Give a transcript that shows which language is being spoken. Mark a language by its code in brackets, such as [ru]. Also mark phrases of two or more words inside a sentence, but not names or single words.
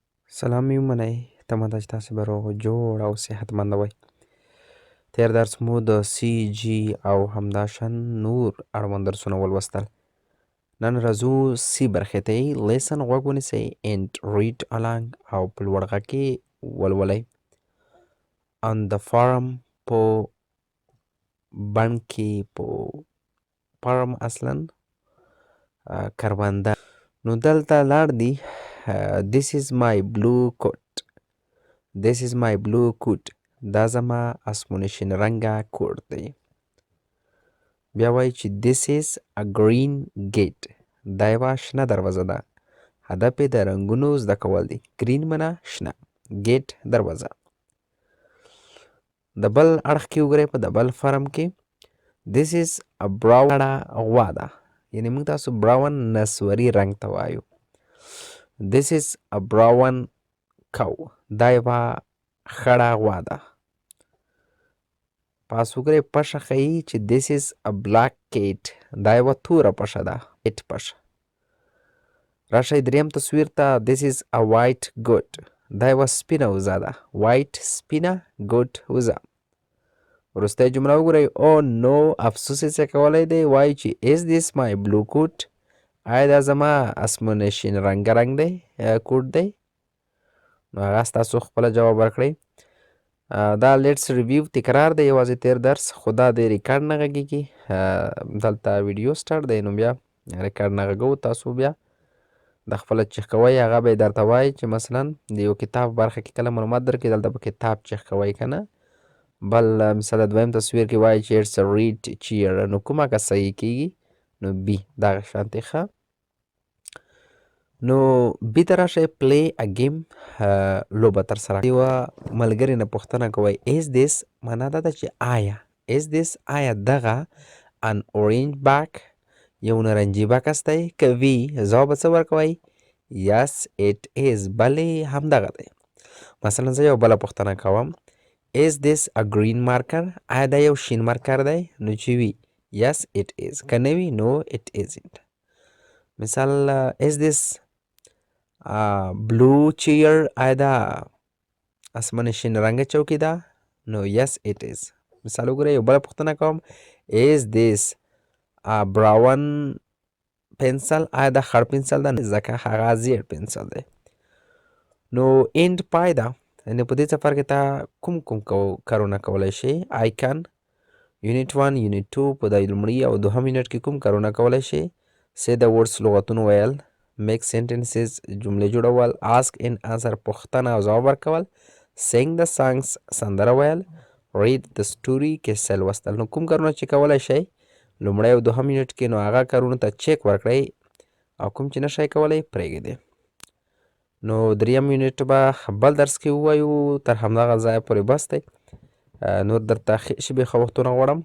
[ps] سلام مې ومنئ. تمه ده چې تاسې به روغ جوړ او صحتمنده وئ. تېر درس مو د سی جي او همداشان نور اړوند درسونه ولوستل. نن راځو سی برخې ته. لیسن غوږ ونیسئ [en] and read along [ps] او په لوړ غږ کې ولولئ. [en] on the farm [ps] په بڼ کې په farm اصلا کرونده. نو دلته لاړ دي [en] this is my blue coat. This is my blue coat. [ps] دا زما اسموني شین رنګه کوټ دی. بیا وایي چې [en] this is a green gate. [ps] دا یوه شنه دروازه ده. هدف یې د رنګونو زده کول دي. green منه شنه. gate دروازه. د بل اړخ کې وګورئ په د بل فرم کې [en] this is a brown [ps] غوا ده. یعنې موږ تاسو براون نسوري رنګ ته وایو. [en] this is a brown cow. [ps] دا یوه خړه غوا ده. پاس وګورئ پشه ښیي چې [en] this is a black cat. [ps] دا یوه توره پشه ده. cat پشه. راشئ دریم تصویر ته [en] this is a white goat. [ps] دا یوه سپینه وزه ده. white سپینه goat وزه. وروستی جمله وګورئ [en] oh no [ps] افسوس یې څه کولی دی. وایي چې [en] is this my blue coat. [ps] آیا دا زما اسمونه شین رنګه رنګ دی کوټ دی. نو هغه ستاسو خپله جواب ورکړئ. دا [en] let's review [ps] تکرار دی یوازې تیر درس خو دا د ریکارډ نه غږیږي. دلته [en] video start [ps] دی نو بیا ریکارډ نه غږو. تاسو بیا د خپله چیک کوئ هغه به یې درته وایي چې مثلا د یو کتاب برخه کې کله معلومات درکړي دلته به کتاب چیک کوئ که نه. بل مثلا دویم تصویر کې وایي چې [en] it's a red chair. [ps] نو کومه که صحیح کیږي نو بي دغه شانتې ښه. نو بي ته راشئ [en] play a game [ps] لوبه ترسره. یوه ملګري نه پوښتنه کوئ [en] is this [ps] معنا دا ده چې آیا [en] is this [ps] آیا دغه [en] an orange bag [ps] یو نارنجي بکس دی. که وي ځواب به څه ورکوئ [en] yes it is [ps] بلې همدغه دی. مثلا زه یو بله پوښتنه کوم [en] is this a green marker. [ps] آیا دا یو شین مارکر دی. نو چې وي [en] yes it is. [ps] که نه وي [en] no it isn't. مثال is this blue chair. [ps] آیا دا اسماني شین رنګه چوکۍ ده. [en] نو yes it is. [ps] مثال وګورئ یو بله پوښتنه کوم [en] is this brown pencil. [ps] آیا دا خړ پنسل ده. ځکه هغه زیړ پنسل دی. نو end پای ده. یعنې په دې څپر کې ته کوم کارونه کولی شي. I can یونټ 1 یونټ 2 په د لومړي او دوهم یونټ کې کوم کارونه کولی شي. [en] say the words [ps] لغتونه ویل. [en] make sentences [ps] جملې جوړول. [en] ask and answer [ps] پوښتنه او ځواب ورکول. [en] sing the songs [ps] سندره ویل. [en] read the story [ps] کیسه لوستل. نو کوم کارونه چې کولی شئ لومړی او دوهم یونټ کې نو هغه کارونو ته چیک ورکړئ او کوم چې نه شئ کولی پرېږدئ. نو دریم یونټ به بل درس کې ووایو. تر همدغه ځایه پورې بس دی. نور درته ښې شیبې ښه وختونه غواړم.